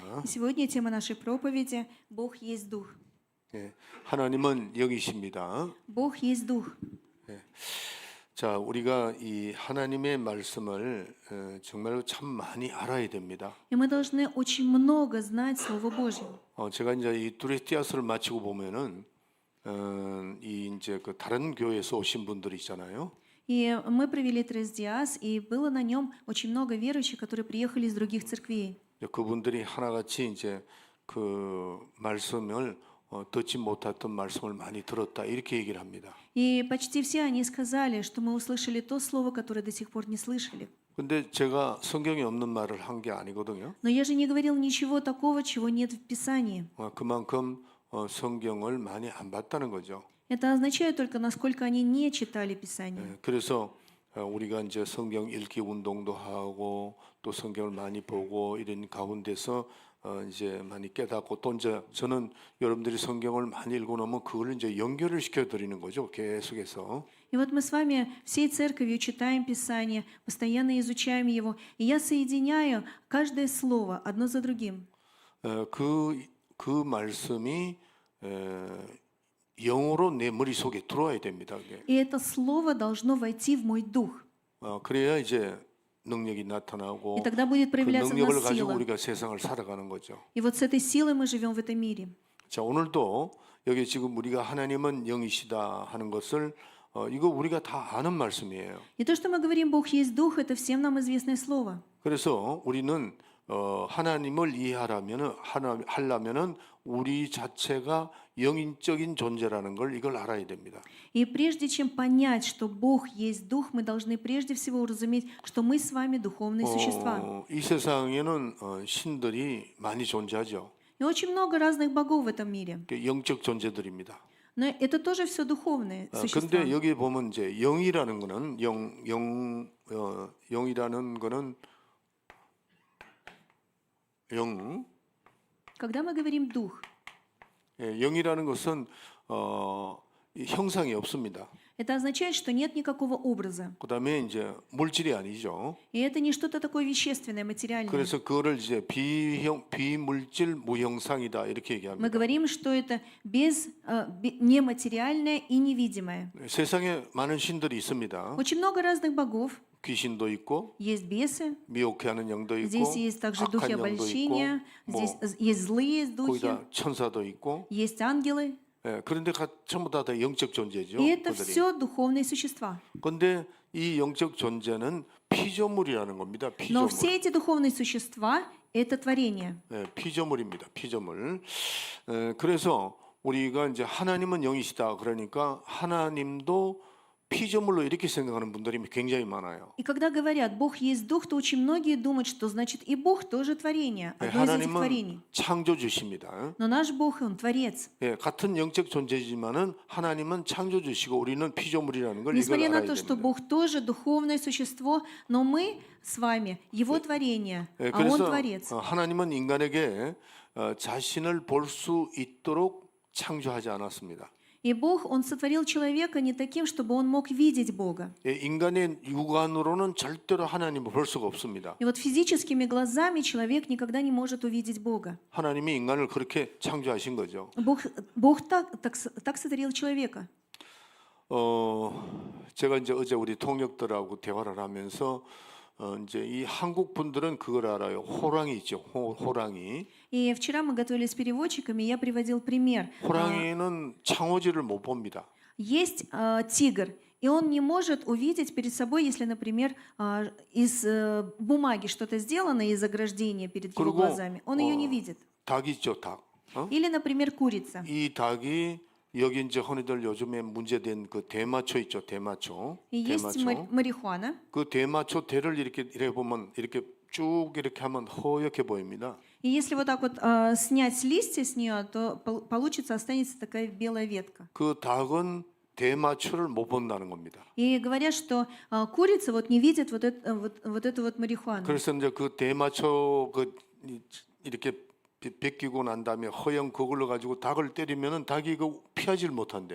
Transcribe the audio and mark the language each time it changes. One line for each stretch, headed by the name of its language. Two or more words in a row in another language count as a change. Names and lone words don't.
Russian: Сегодня тема нашей проповеди «Бог есть Дух».
Korean: 하나님은 영이십니다.
Russian: Бог есть Дух.
Korean: 자, 우리가 이 하나님의 말씀을 정말로 참 많이 알아야 됩니다.
Russian: И мы должны очень много знать Слово Божье.
Korean: 제가 이제 이 두레티아스를 마치고 보면은 이 이제 그 다른 교회에서 오신 분들이 있잖아요.
Russian: И мы провели Трес-Диас, и было на нем очень много верующих, которые приехали из других церквей.
Korean: 그분들이 하나같이 이제 그 말씀을 듣지 못했던 말씀을 많이 들었다 이렇게 얘기를 합니다.
Russian: И почти все они сказали, что мы услышали то слово, которое до сих пор не слышали.
Korean: 근데 제가 성경에 없는 말을 한 게 아니거든요.
Russian: Но я же не говорил ничего такого, чего нет в Писании.
Korean: 그만큼 성경을 많이 안 봤다는 거죠.
Russian: Это означает только, насколько они не читали Писание.
Korean: 그래서 우리가 이제 성경 읽기 운동도 하고 또 성경을 많이 보고 이런 가운데서 이제 많이 깨닫고 또 이제 저는 여러분들이 성경을 많이 읽고 나면 그걸 이제 연결을 시켜 드리는 거죠. 계속해서.
Russian: И вот мы с вами всей церковью читаем Писание, постоянно изучаем его, и я соединяю каждое слово одно за другим.
Korean: 그 말씀이 영으로 내 머릿속에 들어와야 됩니다.
Russian: И это слово должно войти в мой дух.
Korean: 그래야 이제 능력이 나타나고
Russian: И тогда будет
Korean: 그
Russian: проявляться в
Korean: 능력을
Russian: нас
Korean: 가지고
Russian: сила.
Korean: 우리가 세상을 살아가는 거죠.
Russian: И вот с этой силой мы живем в этом мире.
Korean: 자, 오늘도 여기 지금 우리가 하나님은 영이시다 하는 것을 이거 우리가 다 아는 말씀이에요.
Russian: И то, что мы говорим, Бог есть Дух, это всем нам известное слово.
Korean: 그래서 우리는 하나님을 하려면은 우리 자체가 영인적인 존재라는 걸 이걸 알아야 됩니다.
Russian: И прежде чем понять, что Бог есть Дух, мы должны прежде всего уразуметь, что мы с вами духовные существа.
Korean: 이 세상에는 신들이 많이 존재하죠.
Russian: И очень много разных богов в этом мире.
Korean: 영적 존재들입니다.
Russian: Но это тоже все духовные существа.
Korean: 근데 여기 보면 이제 영이라는 거는 영이라는 거는 영.
Russian: Когда мы говорим «дух»,
Korean: 영이라는 것은 형상이 없습니다.
Russian: это означает, что нет никакого образа.
Korean: 그다음에 이제 물질이 아니죠.
Russian: И это не что-то такое вещественное, материальное.
Korean: 그래서 그거를 이제 비물질 무형상이다 이렇게
Russian: Мы
Korean: 얘기합니다.
Russian: говорим, что это нематериальное и невидимое.
Korean: 세상에 많은 신들이 있습니다.
Russian: Очень много разных богов.
Korean: 귀신도 있고
Russian: Есть бесы,
Korean: 미혹해하는 영도 있고
Russian: здесь есть также духи
Korean: 악한 영도 있고
Russian: обольщения, здесь есть злые духи,
Korean: 거기다 천사도 있고
Russian: есть ангелы,
Korean: 예, 그런데 전부 다 영적 존재죠.
Russian: И это
Korean: 그들이.
Russian: все духовные существа.
Korean: 그런데 이 영적 존재는 피조물이라는 겁니다.
Russian: Но
Korean: 피조물.
Russian: все эти духовные существа — это творение.
Korean: 예, 피조물입니다. 피조물. 그래서 우리가 이제 하나님은 영이시다. 그러니까 하나님도 피조물로 이렇게 생각하는 분들이 굉장히 많아요.
Russian: И когда говорят, Бог есть Дух, то очень многие думают, что значит и Бог тоже творение,
Korean: 예,
Russian: одно из этих творений.
Korean: 하나님은 창조주십니다.
Russian: Но наш Бог, Он Творец.
Korean: 예, 같은 영적 존재지만은 하나님은 창조주시고 우리는 피조물이라는 걸 이걸
Russian: Несмотря на
Korean: 알아야
Russian: то, что
Korean: 됩니다.
Russian: Бог тоже духовное существо, но мы с вами Его творение,
Korean: 예,
Russian: а Он
Korean: 그래서
Russian: Творец.
Korean: 하나님은 인간에게 자신을 볼 수 있도록 창조하지 않았습니다.
Russian: И Бог, Он сотворил человека не таким, чтобы он мог видеть Бога.
Korean: 예, 인간의 육안으로는 절대로 하나님을 볼 수가 없습니다.
Russian: И вот физическими глазами человек никогда не может увидеть Бога.
Korean: 하나님이 인간을 그렇게 창조하신 거죠. Бог так сотворил человека. 제가 이제 어제 우리 통역들하고 대화를 하면서 이제 이 한국 분들은 그걸 알아요. 호랑이 있죠. 호랑이.
Russian: И вчера мы готовились с переводчиками, и я приводил пример.
Korean: 호랑이는 창호지를 못 봅니다.
Russian: Есть тигр, и он не может увидеть перед собой, если, например, из бумаги что-то сделано, из ограждения перед его
Korean: 그리고
Russian: глазами. Он ее не видит.
Korean: 닭 있죠, 닭.
Russian: Или, например, курица.
Korean: 이 닭이 여기 이제 흔히들 요즘에 문제된 그 대마초 있죠, 대마초.
Russian: И есть марихуана.
Korean: 그 대마초 대를 이렇게 보면 이렇게 쭉 이렇게 하면 허옇게 보입니다.
Russian: И если вот так вот снять листья с нее, то получится, останется такая белая ветка.
Korean: 그 닭은 대마초를 못 본다는 겁니다.
Russian: И говорят, что курица вот не видит вот эту вот марихуану.
Korean: 그래서 이제 그 대마초 이렇게 벗기고 난 다음에 허연 그걸로 가지고 닭을 때리면은 닭이 그 피하지를 못한대요.